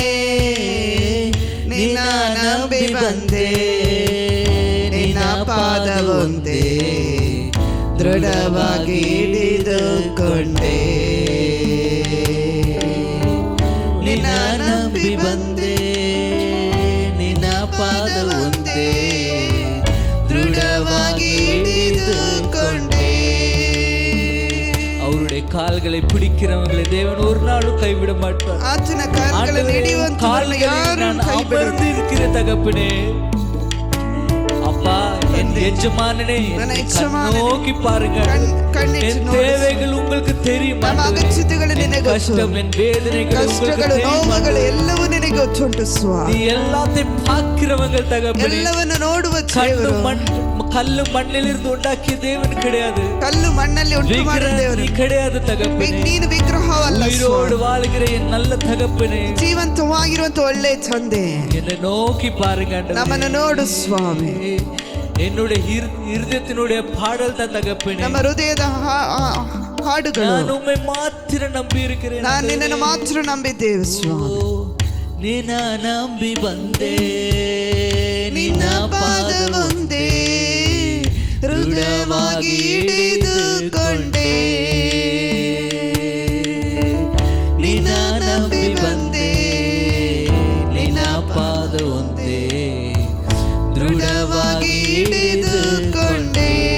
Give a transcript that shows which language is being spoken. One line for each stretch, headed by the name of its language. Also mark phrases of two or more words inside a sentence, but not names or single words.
Kannada: ನಿನ್ನ ನಂಬಿ ಬಂದೆ, ನಿನ್ನ ಪಾದವೊಂದೇ ದೃಢವಾಗಿ ಹಿಡಿದುಕೊಂಡೆ. ನಿನ್ನ ನಂಬಿ ಬಂದೆ, ನಿನ್ನ ಪಾದವೊಂದೇ ದೃಢವಾಗಿ ಹಿಡಿದುಕೊಂಡೆ.
Tamil: அவருடைய கால்களை பிடிக்கிறவங்களை தேவன் ஒரு நாளும் கைவிட மாட்டார்.
Kannada: ಆತನ ಕಾರ್ಯಗಳನ್ನು ಹಿಡಿಯುವಂತವರನ್ನು ಯಾರೂ
Tamil: அமர்ந்து இருக்கிற தகப்பனே, அப்பா என் எஜமானனே நோக்கி பாருங்க. என் தேவைகள் உங்களுக்கு தெரியும். கஷ்டம் என் வேதனைகள்
Kannada: ನೋವುಗಳು ಎಲ್ಲವೂ ನಿನಗೆ ಗೊತ್ತುಂಟು ಸ್ವಾಮಿ.
Tamil: நீ எல்லாத்தையும் பார்க்கிறவங்க தகப்பனே.
Kannada: ಎಲ್ಲವನ್ನು ನೋಡುವ
Tamil: கல்லு மண்ணிலிருந்து உண்டாக்கிய தேவன் கிடையாது.
Kannada: ಕಲ್ಲು ಮಣ್ಣಲ್ಲಿ ಉಂಟು ಮಾಡಿದ ದೇವರು
Tamil: நீ கிடையாது தகப்பனே.
Kannada: ನೀನು ವಿಗ್ರಹವಲ್ಲ.
Tamil: உயிரோடு வாழ்கிற என் நல்ல தகப்பனே,
Kannada: ಜೀವಂತವಾಗಿರುವಂತ ಒಳ್ಳೆ ತಂದೆ,
Tamil: என்னை நோக்கி பாருங்க.
Kannada: ನಮ್ಮನ್ನು ನೋಡು ಸ್ವಾಮಿ.
Tamil: என்னுடைய இருதயத்தினுடைய பாடல் தான் தகப்பனே.
Kannada: ನಮ್ಮ ಹೃದಯದ ಹಾಡುಗಳು.
Tamil: நான் உம்மை மாத்திர நம்பி இருக்கிறேன்.
Kannada: ನಾನು ನಿನ್ನನ್ನು ಮಾತ್ರ ನಂಬಿದ್ದೇವೆ ಸ್ವಾಮಿ. ನಿನ್ನ ನಂಬಿ ಬಂದೆ, ನಿನ್ನ ಪಾದವೊಂದೇ ದೃಢವಾಗಿ ಹಿಡಿದುಕೊಂಡೆ. ನಿನ್ನ ನಂಬಿ ಬಂದೆ, ನಿನ್ನ ಪಾದವೊಂದೇ ದೃಢವಾಗಿ ಹಿಡಿದುಕೊಂಡೆ.